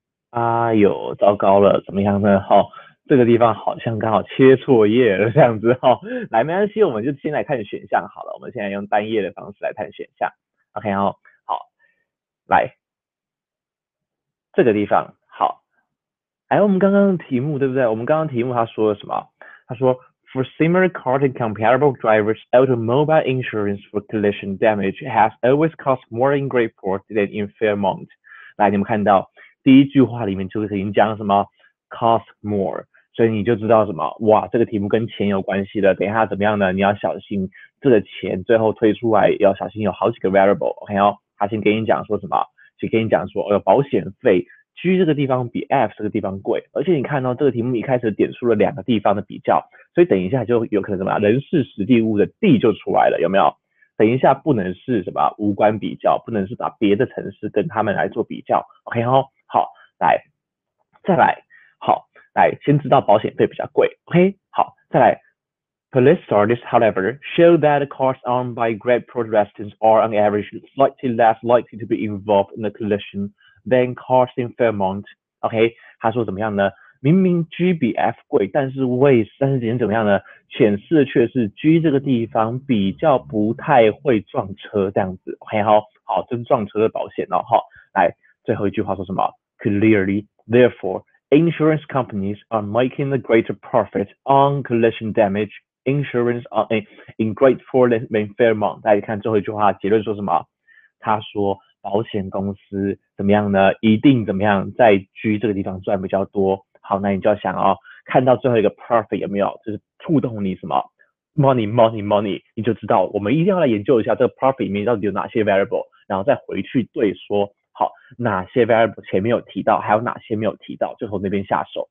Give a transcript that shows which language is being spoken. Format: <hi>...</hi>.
<zh>哎呦，糟糕了，怎么样呢？这个地方好像刚好切错页了，这样子来，没关系，我们就先来看选项好了。我们现在用单页的方式来看选项。 OK 好，来这个地方好。我们刚刚的题目对不对？我们刚刚题目他说了什么？他说</zh> <en>For similar car and comparable drivers, automobile insurance for collision damage has always cost more in Greyport than in Fairmont。</en> <zh>来，你们看到第一句话里面就已经讲什么</zh> <en>cost more，</en> <zh>所以你就知道什么哇，这个题目跟钱有关系的。等一下怎么样呢？你要小心这个钱最后推出来要小心有好几个 variable。OK 哦，他先跟你讲说什么？先跟你讲说保险费。G 这个地方比 F 这个地方贵，而且你看到这个题目一开始点出了2个地方的比较，所以等一下就有可能什么人事实地物的地就出来了，有没有？等一下不能是什么无关比较，不能是把别的城市跟他们来做比较。 OK 好，来，再来，好，来，先知道保险费比较贵。 OK，好，再来。</zh> <en>Police studies, however, show that cars owned by Greyport residents are on average slightly less likely to be involved in a collision than cars in Fairmont.</en> <zh>OK，他说怎么样呢？明明 G 比 F 贵，但是怎么样呢？显示的却是 G 这个地方比较不太会撞车这样子。 OK，好，这是撞车的保险哦。好，来最后一句话说什么</zh> <en>？Clearly, therefore, insurance companies are making a greater profit on collision damage insurance in Grateful and Fairmont。</en> <zh>大家看最后一句话，结论说什么？他说保险公司怎么样呢？一定怎么样，在 G 这个地方赚比较多。好，那你就要想看到最后一个 profit 有没有，就是触动你什么 money，你就知道我们一定要来研究一下这个 profit 里面到底有哪些 variable，然后再回去对说好哪些 variable 前面有提到，还有哪些没有提到，就从那边下手。</zh>